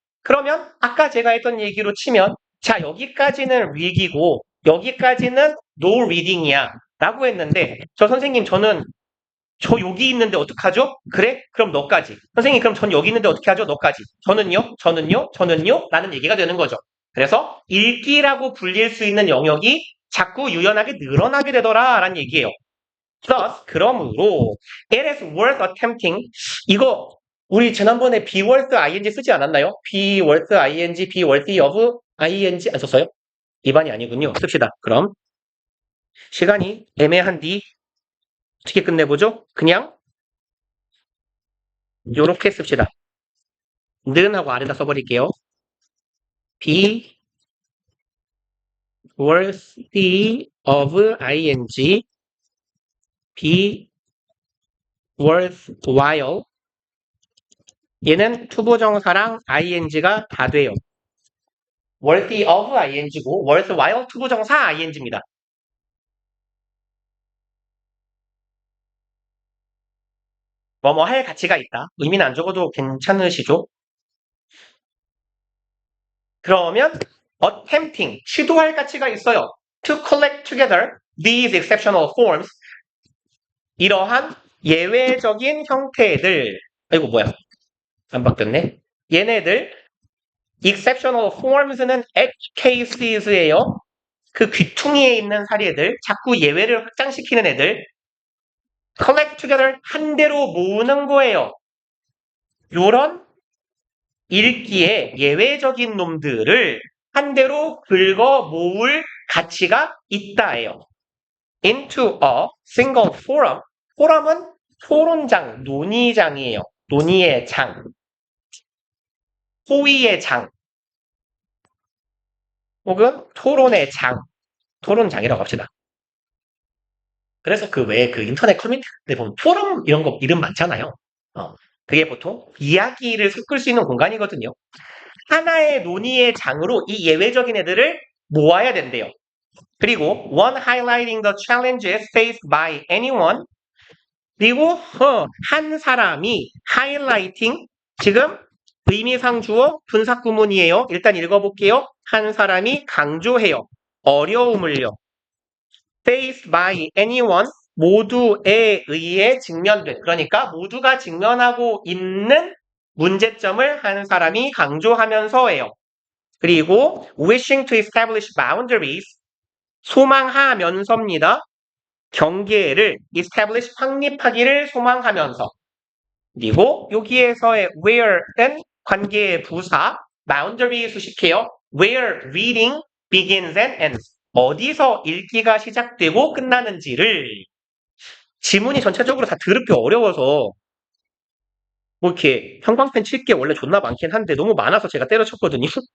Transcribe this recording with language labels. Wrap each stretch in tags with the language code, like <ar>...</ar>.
<ko>그러면 아까 제가 했던 얘기로 치면 자, 여기까지는 read이고 여기까지는 no reading이야 라고 했는데 저 선생님 저는 저 여기 있는데 어떡하죠? 그래? 그럼 너까지. 선생님 그럼 전 여기 있는데 어떻게 하죠? 너까지. 저는요? 라는 얘기가 되는 거죠. 그래서 읽기라고 불릴 수 있는 영역이 자꾸 유연하게 늘어나게 되더라 라는 얘기예요.</ko> <en>Thus,</en> <ko>그러므로</ko> <en>it is worth attempting.</en> <ko>이거 우리 지난번에 be worth ing 쓰지 않았나요? be worth ing, be worthy of ing 안 썼어요? 이반이 아니군요. 씁시다. 그럼 시간이 애매한디 어떻게 끝내보죠? 그냥 요렇게 씁시다. 는 하고 아래다 써버릴게요.</ko> <en>be worthy of ing, be worthwhile.</en> <ko>얘는 투부정사랑 ing가 다 돼요. worthy of ing고 worthwhile 투부정사 ing입니다. 뭐뭐 할 가치가 있다. 의미는 안 적어도 괜찮으시죠? 그러면 attempting, 시도할 가치가 있어요.</ko> <en>To collect together these exceptional forms.</en> <ko>이러한 예외적인 형태들. 아이고 뭐야. 안 바뀌었네. 얘네들 exceptional forms는 edge cases예요. 그 귀퉁이에 있는 사례들, 자꾸 예외를 확장시키는 애들</ko> <en>collect together</en> <ko>한 대로 모으는 거예요. 요런 읽기에 예외적인 놈들을 한 대로 긁어 모을 가치가 있다예요.</ko> <en>into a single forum.</en> <ko>포럼은 토론장, 논의장이에요. 논의의 장, 호의의 장, 혹은 토론의 장, 토론장이라고 합시다. 그래서 그 외에 그 인터넷 커뮤니티에 보면 포럼 이런 거 이름 많잖아요. 그게 보통 이야기를 섞을 수 있는 공간이거든요. 하나의 논의의 장으로 이 예외적인 애들을 모아야 된대요.</ko> <en>그리고 one highlighting the challenges faced by anyone.</en> <ko>그리고 한 사람이 highlighting 지금 의미상 주어 분사 구문이에요. 일단 읽어볼게요. 한 사람이 강조해요. 어려움을요.</ko> <en>faced by anyone</en> <ko>모두에 의해 직면된 그러니까 모두가 직면하고 있는 문제점을 한 사람이 강조하면서예요. 그리고</ko> <en>wishing to establish boundaries</en> <ko>소망하면서입니다. 경계를 establish 확립하기를 소망하면서 그리고 여기에서의 where는 관계의 부사 boundary 수식해요.</ko> <en>where reading begins and ends</en> <ko>어디서 읽기가 시작되고 끝나는지를 지문이 전체적으로 다 더럽게 어려워서 뭐 이렇게 형광펜 칠 게 원래 존나 많긴 한데 너무 많아서 제가 때려쳤거든요.</ko>